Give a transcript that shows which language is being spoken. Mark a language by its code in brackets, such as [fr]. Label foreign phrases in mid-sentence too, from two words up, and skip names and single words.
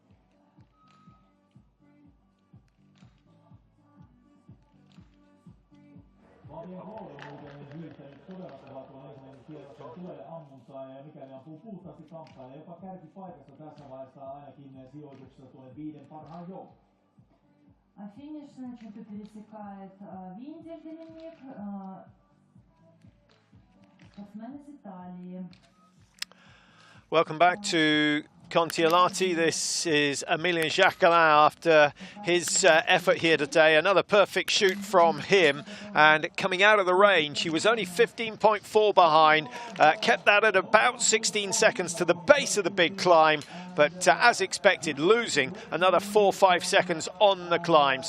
[fi] Tulee ammuntaa ja mikäli ampuu puhtaasti kamppailee jopa kärkipaikassa tässä vaiheessa ainakin sijoituksessa tuonne 5 parhaan joukkoon. [ru] Финишную черту пересекает Виндель Доминик, спортсмен из Италии. [en] Welcome back to Kontiolahti. This is Emilien Jacquelin after his effort here today. Another perfect shoot from him, and coming out of the range, he was only 15.4 behind, kept that at about 16 seconds to the base of the big climb, but as expected, losing another 4-5 seconds on the climb.